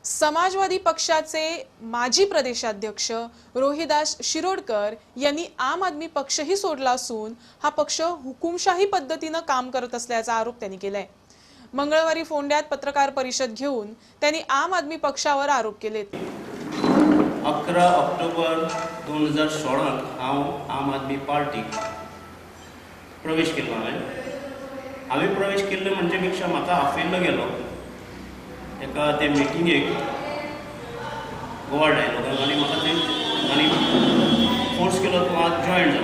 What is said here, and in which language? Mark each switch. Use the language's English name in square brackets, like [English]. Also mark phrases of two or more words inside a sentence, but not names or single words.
[Marathi] समाजवादी पक्षाचे माजी प्रदेशाध्यक्ष रोहिदास शिरोडकर यांनी आम आदमी पक्षही सोडला असून हा पक्ष हुकुमशाही पद्धतीने काम करत असल्याचा आरोप त्यांनी केलाय। मंगळवारी फोंड्यात पत्रकार परिषद घेऊन त्यांनी आम आदमी पक्षावर आरोप केलेत। [Konkani] 11 ऑक्टोबर 2016 हांव आम आदमी पार्टीक प्रवेश केलो। हांवें प्रवेश केल्लो म्हणजे पेक्षा म्हाका आफयल्लो गेलो एका ते मिटिंगेक गोवा डायलॉगाक आनी म्हाका थंय फोर्स केलो तूं आज जॉयन जा।